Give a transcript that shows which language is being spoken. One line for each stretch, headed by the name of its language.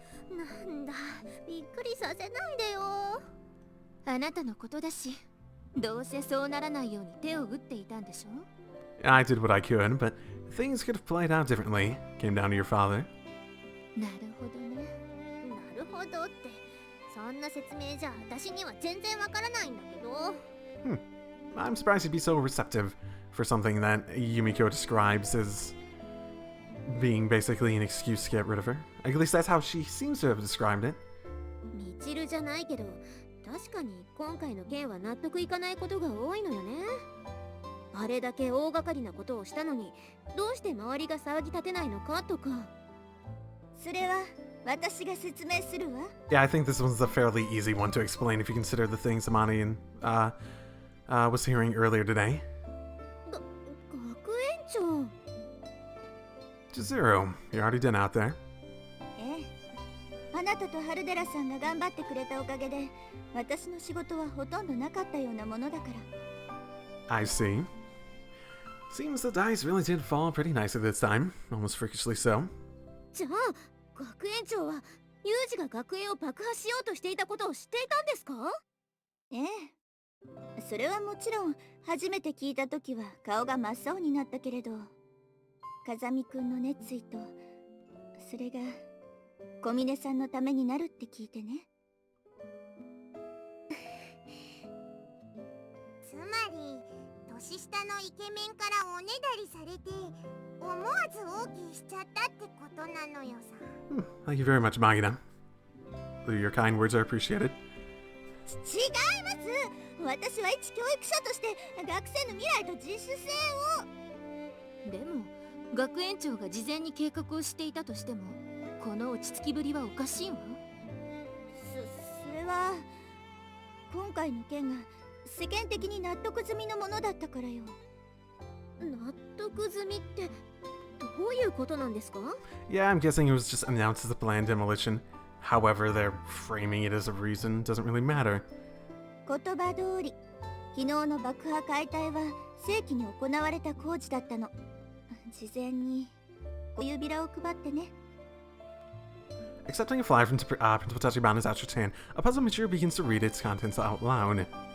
Japanese: なんだ、びっくりさせないでよ。あなたのことだし、どうせそうならないように手を打っていたんでしょ？
English: I did what I could, but things could have played out differently. Came down to your father.
Japanese: なるほどね。なるほどって、そんな説明じゃ私には全然わからないんだけど。
English: I'm surprised he'd be so receptive for something that Yumiko describes as being basically an excuse to get rid of her. At least that's how she seems to have described it.
Japanese: みちるじゃないけど、確かに今回の件は納得いかないことが多いのよね。あれだけ大掛かりなことをしたのに、どうして周りが騒ぎ立てないのかとか。それは私が説明するわ。
English: Yeah, I think this one's a fairly easy one to explain if you consider the things Amani and was hearing earlier today.
Japanese: 学園長。
English: Chizuru, you're already done out there.
Japanese: ええ、あなたとハルデラさんが頑張ってくれたおかげで、私の仕事はほとんどなかったようなものだから。
English: I see. Seems the dice really did fall pretty nicely this time, almost freakishly so.
Japanese: じゃあ学園長はユージが学園を爆破しようとしていたことを知っていたんですか？ええ、それはもちろん初めて聞いた時は顔が真っ青になったけれど、風見くんの熱意とそれが小峰さんのためになるって聞いてね。つまり年下のイケメンからおねだりされて思わず OK しちゃったってことなのよさ。
English: Thank you very much, Magina. Your kind words are appreciated.
Japanese: 違います。私は一教育者として学生の未来と自主性を。でも学園長が事前に計画をしていたとしても、この落ち着きぶりはおかしいわ。それは今回の件が世間的に納得済みのものだったからよ。納得済みってどういうことなんですか？
English: Yeah, I'm guessing it was just announced as a planned demolition. However, they're framing it as a reason doesn't really matter.
Japanese: 言葉通り、昨日の爆破解体は正規に行われた工事だったの。事前に小指輪を配ってね。
English: Accepting a fly from Principal Tachibana's outstretched hand, a puzzled Michiru begins to read its contents out loud.